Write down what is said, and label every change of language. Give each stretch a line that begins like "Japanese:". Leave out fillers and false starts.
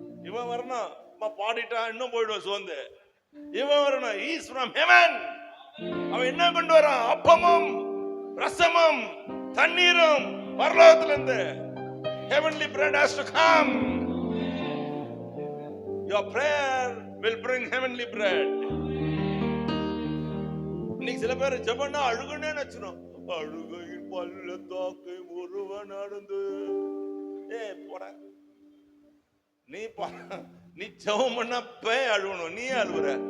Tamil: இவன் வரணும், பாடிட்டா இன்னும் போயிடுவான் சோர்ந்து. இவன் வரணும்,
English: Is from heaven.
Tamil: அவன் என்ன கொண்டு வரான்? அப்பமும் ரசமும் தண்ணீரும் பரலோகத்திலிருந்து.
English: Heavenly bread has to come. Your prayer will bring heavenly bread.
Tamil: இன்னைக்கு சில பேர் ஜெபம்னா அழுகுனே நினைச்சோம். அழுகையின் பள்ளத்தாக்கை ஒருவன் நடந்து. போட நீ ஜெபம் பண்ணா பேய் அழுகணும், நீ அழுகுற.